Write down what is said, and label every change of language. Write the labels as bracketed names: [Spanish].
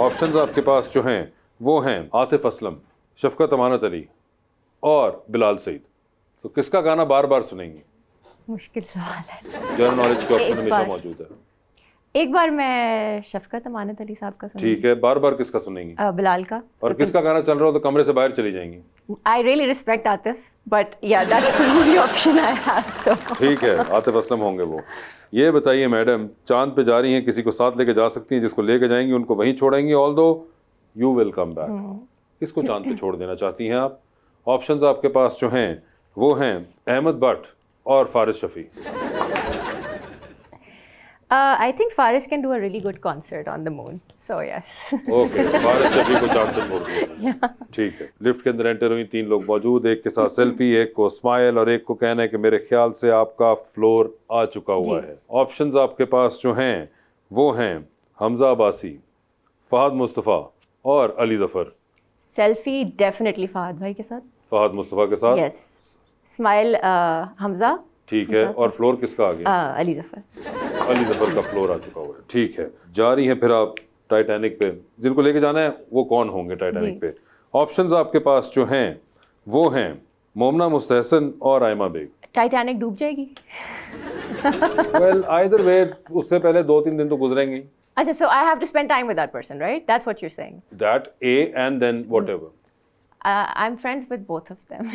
[Hindi] Options आपके पास जो हैं वो हैं आतिफ असलम, शफकत अमानत अली और बिलाल सईद। तो किसका गाना बार बार सुनेंगी? मुश्किल सवाल है। जनरल नॉलेज के ऑप्शन एक हमेशा बार। मौजूद है। एक बार मैं शफकत अमानत अली साहब का सुनूंगी। ठीक है, बार बार किसका सुनेंगी? बिलाल का। और किसका गाना चल रहा हो तो कमरे से बाहर चली जाएंगी? [English] I really respect Atif, but yeah, that's the only option I have. So [Hindi] ठीक है, आतिफ असलम होंगे वो। ये बताइए मैडम, चांद पे जा रही हैं, किसी को साथ लेके जा सकती हैं, जिसको लेके जाएंगी उनको वहीं छोड़ेंगी, [English] Although you will come back. [Hindi] किसको चांद पे छोड़ देना चाहती हैं आप? ऑप्शंस आपके पास जो हैं वो हैं अहमद भट्ट और Faris Shafi. [English] I think Faris can do a really good concert on the moon. So yes. [Hindi] Okay, Faris Shafi को चांद पे छोड़ दिया। ठीक है। लिफ्ट के अंदर एंटर हुई, 3 लोग मौजूद, एक के साथ सेल्फी, एक को स्माइल और एक को कहना है कि मेरे ख्याल से आपका फ्लोर आ चुका हुआ है। ऑप्शंस आपके पास जो हैं वो हैं हमजा अब्बासी, फहद मुस्तफ़ा और अली जफर। [English] Selfie definitely [Hindi] फहद भाई के साथ. फहद मुस्तफ़ा के साथ। [English] Yes. Smile Hamza. [Hindi] ठीक है। और फ्लोर किसका आ गया? अली जफर. अली जफर का फ्लोर आ चुका हुआ है। ठीक है, जा रही हैं फिर आप टाइटैनिक पे। जिनको लेके जाना है वो कौन होंगे टाइटैनिक पे? ऑप्शंस आपके पास जो हैं वो हैं मोमना मुस्तहसन और आयमा बेग। टाइटैनिक डूब जाएगी. [English] well either way, [Hindi] उससे पहले 2-3 दिन तो गुजरेंगे। अच्छा, [English] so I have to spend time with that person, right? That's what you're saying. That A and then whatever. I'm friends with both of them.